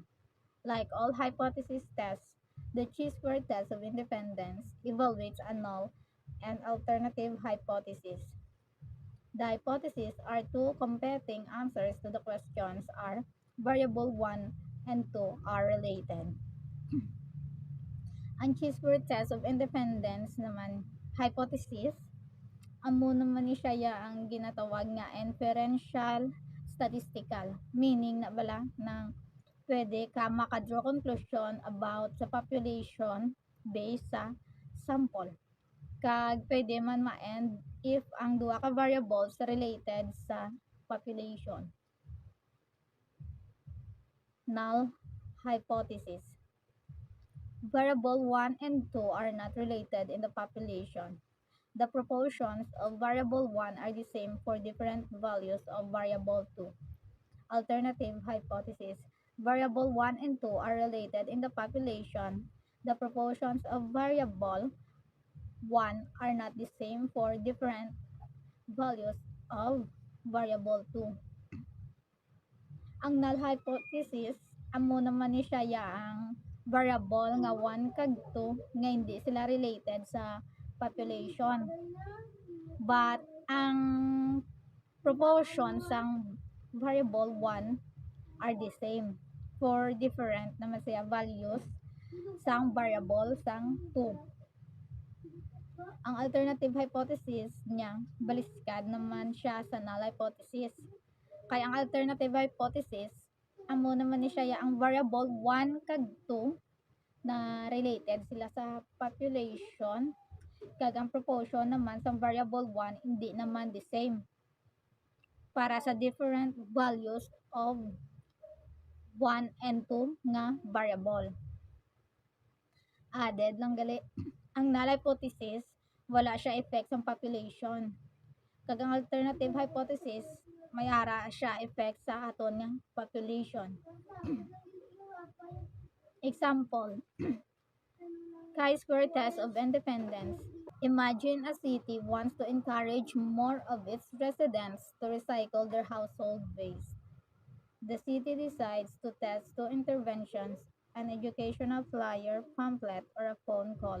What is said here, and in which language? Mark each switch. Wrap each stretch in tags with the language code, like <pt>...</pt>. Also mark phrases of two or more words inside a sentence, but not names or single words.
<en>Like all hypothesis tests, the chi-square test of independence evaluates a null and alternative hypothesis. The hypotheses are two competing answers to the questions are variable 1 and 2 are related.</en> <hil>Ang</hil> <en>chi-square test of independence</en> <hil>naman hypothesis amo naman ni siya ang ginatawag nga</hil> <en>inferential statistical,</en> <hil>meaning na bala ng pwede ka makadraw</hil> <en>conclusion about</en> <hil>sa population based sa sample. Kag pwede man ma-end if ang duha ka variables related sa population.</hil> <en>Null hypothesis. Variable 1 and 2 are not related in the population. The proportions of variable 1 are the same for different values of variable 2. Alternative hypothesis. Variable 1 and 2 are related in the population. The proportions of variable 1 are not the same for different values of variable 2.</en> <hil>Ang</hil> <en>null hypothesis,</en> <hil>amo naman ni siya ang variable nga 1 kag 2 nga hindi sila related sa population.</hil> <en>But ang proportions sang variable 1 are the same for different</en> <hil>naman siya</hil> <en>values sang variable sang 2.</en> <hil>Ang</hil> <en>alternative hypothesis</en> <hil>niya baliskad naman siya sa</hil> <en>null hypothesis.</en> <hil>Kaya ang</hil> <en>alternative hypothesis</en> <hil>amo naman ni siya ang variable 1 kag 2 na related sila sa population kag ang proportion naman sa variable 1 hindi naman</hil> <en>the same</en> <hil>para sa</hil> <en>different values of 1 and 2</en> <hil>nga variable. Added lang gali ang</hil> <en>null hypothesis</en> <hil>wala siya effect sa population. Kag ang</hil> <en>alternative hypothesis</en> <hil>may ara siya effect sa aton nga population.</hil> <en>Example, chi-square test of independence. Imagine a city wants to encourage more of its residents to recycle their household waste. The city decides to test two interventions, an educational flyer, pamphlet, or a phone call.</en>